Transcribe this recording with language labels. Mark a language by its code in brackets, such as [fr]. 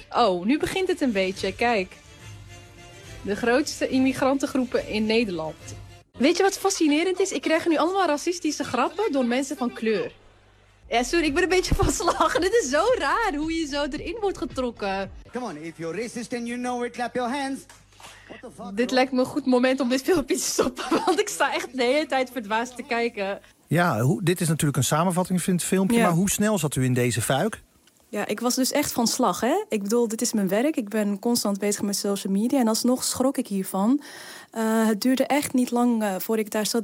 [nl] Oh, nu begint het een beetje. Kijk, de grootste immigrantengroepen in Nederland. Weet je wat fascinerend is? Ik krijg nu allemaal racistische grappen door mensen van kleur. Ja, sorry, ik ben een beetje van slag. Dit is zo raar hoe je zo erin wordt getrokken. [en] Come on, if you're racist and you know it, clap your hands. [nl] Dit lijkt me een goed moment om dit filmpje te stoppen, want ik sta echt de hele tijd verdwaasd te kijken. Ja, dit is natuurlijk een samenvatting van het filmpje, ja. Maar hoe snel zat u in deze fuik? Ja, ik was dus echt van slag, hè. Ik bedoel, dit is mijn werk. Ik ben constant bezig met social media. En alsnog schrok ik hiervan. Het duurde echt niet lang voor ik daar zat.